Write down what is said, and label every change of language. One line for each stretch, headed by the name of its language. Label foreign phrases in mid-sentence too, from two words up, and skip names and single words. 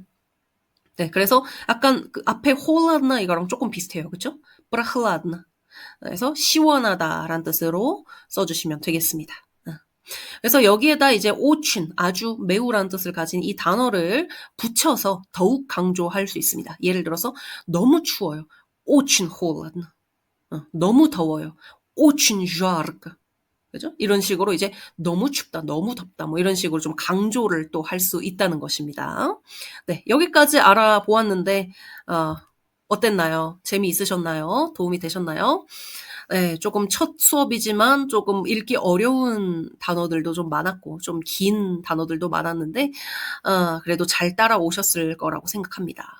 Korean: 네, 그래서 약간 그 앞에 холодно 이거랑 조금 비슷해요. 그렇죠?
Russian: прохладно.
Korean: 그래서 시원하다라는 뜻으로 써주시면 되겠습니다. 그래서 여기에다 이제 очень, 아주 매우라는 뜻을 가진 이 단어를 붙여서 더욱 강조할 수 있습니다. 예를 들어서 너무 추워요.
Russian: очень холодно.
Korean: 너무 더워요.
Russian: очень жарко.
Korean: 그죠? 이런 식으로 이제 너무 춥다, 너무 덥다, 뭐 이런 식으로 좀 강조를 또 할 수 있다는 것입니다. 네, 여기까지 알아보았는데, 어땠나요? 재미있으셨나요? 도움이 되셨나요? 네, 조금 첫 수업이지만 조금 읽기 어려운 단어들도 좀 많았고, 좀 긴 단어들도 많았는데, 그래도 잘 따라오셨을 거라고 생각합니다.